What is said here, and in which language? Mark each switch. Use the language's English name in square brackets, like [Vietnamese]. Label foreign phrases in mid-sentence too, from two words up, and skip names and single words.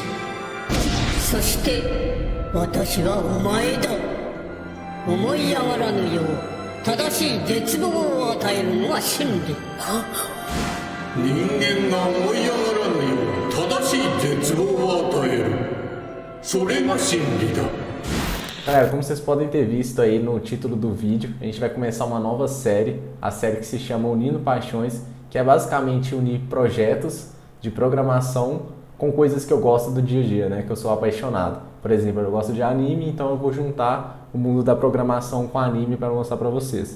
[Japanese] そして私はお前だ。思い上がらぬよう正しい絶望を与えるのが真理。人間が思い上がらぬよう正しい絶望を与える。それが真理だ。 [Portuguese] Galera, como vocês podem ter visto aí no título do vídeo, a gente vai começar uma nova série, a série que se chama Unindo Paixões, que é basicamente unir projetos de programação com coisas que eu gosto do dia a dia, né? Que eu sou apaixonado. Por exemplo, eu gosto de anime, então eu vou juntar o mundo da programação com anime para mostrar para vocês.